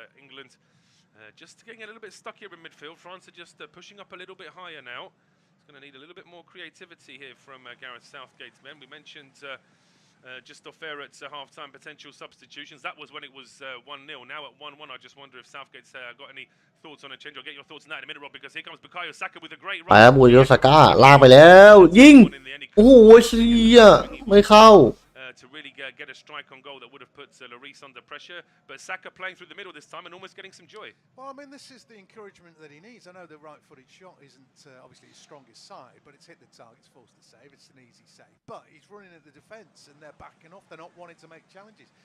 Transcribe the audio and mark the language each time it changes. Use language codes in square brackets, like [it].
[en] England just getting a little bit stuck here in midfield. France are just pushing up a little bit higher now. It's going to need a little bit more creativity here from Gareth Southgate's men. We mentioned just off air at half-time potential substitutions. That was when it was 1-0. Now at 1-1, I just wonder if Southgate's got any thoughts on a change. I'll get your thoughts on that in a minute, Rob, because here comes Bukayo Saka with a great run. [th] ไปครับบุโยสก้าลากไปแล้วยิงโอ้โหเสียไม่เข้า [en] To really get a strike on goal that would have put Lloris under pressure, but Saka playing through the middle this time and almost getting some joy. Well, I mean, this is the encouragement that he needs. I know the right-footed shot isn't obviously his strongest side, but it's hit the target, it's forced the save, it's an easy save. But he's running at the defence and they're backing off, they're not wanting to make challenges.